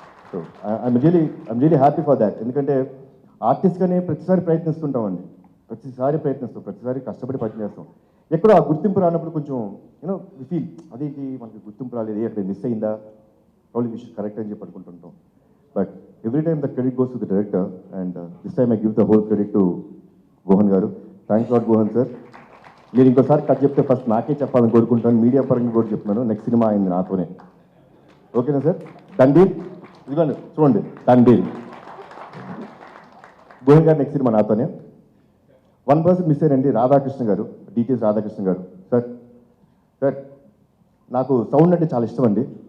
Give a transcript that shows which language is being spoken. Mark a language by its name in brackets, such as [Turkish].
[English] So I'm really happy for that. [Telugu] ఎందుకంటే ఆర్టిస్ట్గానే ప్రతిసారి ప్రయత్నిస్తుంటామండి, ప్రతిసారి కష్టపడి పనిచేస్తాం. ఎక్కడో ఆ గుర్తింపు రానప్పుడు కొంచెం వి ఫీల్ అదేంటి మనకి గుర్తింపు రాలేదు, అక్కడ మిస్ అయిందా, ప్రాబ్లీ విషయం కరెక్ట్ అని చెప్పి అనుకుంటుంటాం. But [English] every time the credit goes to the director, and this time I give the whole credit to Gohan Garu. Thanks a lot, Gohan sir. [Telugu] మీరు ఇంకోసారి కథ చెప్తే ఫస్ట్ నాకే చెప్పాలని కోరుకుంటాను, మీడియా పరంగా కూడా చెప్తున్నాను. నెక్స్ట్ సినిమా అయింది నాతోనే. ఓకేనా సార్? తండ్రి ఇదిగోండి చూడండి, తండ్రి గోవింద్ గారు నెక్స్ట్ సినిమా నాతోనే. 1% మిస్ అయ్యారండి, రాధాకృష్ణ గారు, డిటిఎస్ రాధాకృష్ణ గారు. సార్ సార్ నాకు సౌండ్ అంటే చాలా ఇష్టం అండి.